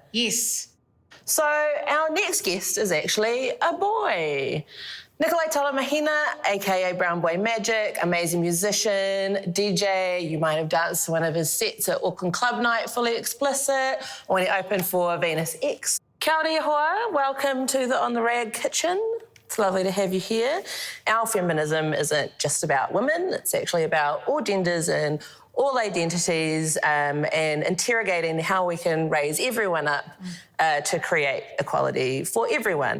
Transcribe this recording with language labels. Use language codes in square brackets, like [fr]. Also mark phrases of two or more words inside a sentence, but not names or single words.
[en] Yes. So our next guest is actually a boy. Nikolai Talamahina, aka Brown Boy Magik, amazing musician, DJ. You might have danced to one of his sets at Auckland Club Night, Fully Explicit, or when he opened for Venus X. [mi] Kia ora hoa, [en] welcome to the On the Rag Kitchen. It's lovely to have you here. Our feminism isn't just about women, it's actually about all genders and all identities and interrogating how we can raise everyone up to create equality for everyone.